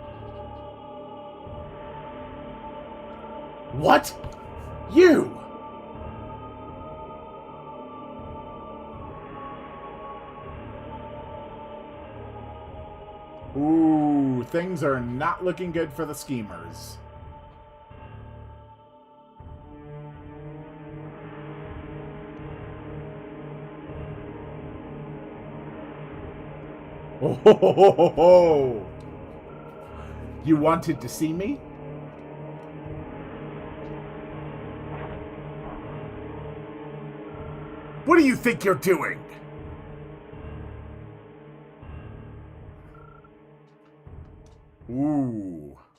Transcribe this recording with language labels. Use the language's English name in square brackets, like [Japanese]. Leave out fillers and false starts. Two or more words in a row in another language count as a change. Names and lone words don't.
[English] What? You! Ooh, things are not looking good for the schemers. Oh, ho, ho, ho, ho, ho. You wanted to see me? What do you think you're doing? Ooh.